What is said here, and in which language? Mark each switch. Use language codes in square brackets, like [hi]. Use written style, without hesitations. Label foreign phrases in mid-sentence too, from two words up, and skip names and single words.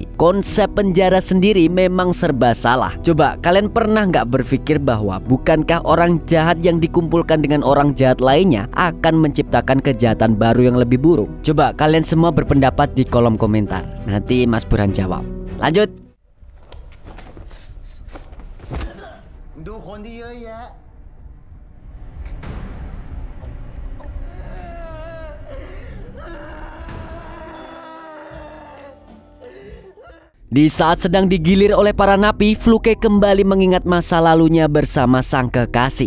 [id] Konsep penjara sendiri memang serba salah. Coba kalian pernah nggak berpikir bahwa bukankah orang jahat yang dikumpulkan dengan orang jahat lainnya akan menciptakan kejahatan baru yang lebih buruk? Coba kalian semua berpendapat di kolom komentar. Nanti Mas Burhan jawab. Lanjut. [th] ดูคนที่เยอะแยะ [id] Di saat sedang digilir oleh para napi, Fluke kembali mengingat masa lalunya bersama sang kekasih.